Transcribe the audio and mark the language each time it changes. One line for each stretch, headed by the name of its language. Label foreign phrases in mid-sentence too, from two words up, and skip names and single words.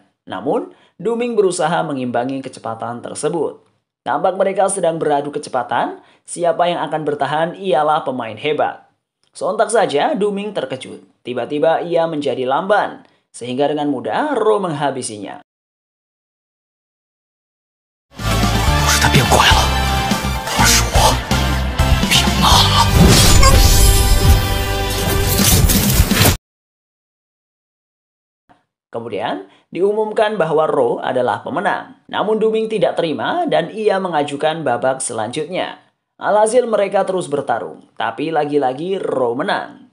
Indonesian: Namun, Duming berusaha mengimbangi kecepatan tersebut. Tampak mereka sedang beradu kecepatan, siapa yang akan bertahan ialah pemain hebat. Sontak saja, Duming terkejut. Tiba-tiba ia menjadi lamban, sehingga dengan mudah Ro menghabisinya.
Chinese: 不是他变怪了，而是我变慢了。
Indonesian: Kemudian, diumumkan bahwa Ro adalah pemenang. Namun Du-Ming tidak terima dan ia mengajukan babak selanjutnya. Alhasil mereka terus bertarung, tapi lagi-lagi Ro menang.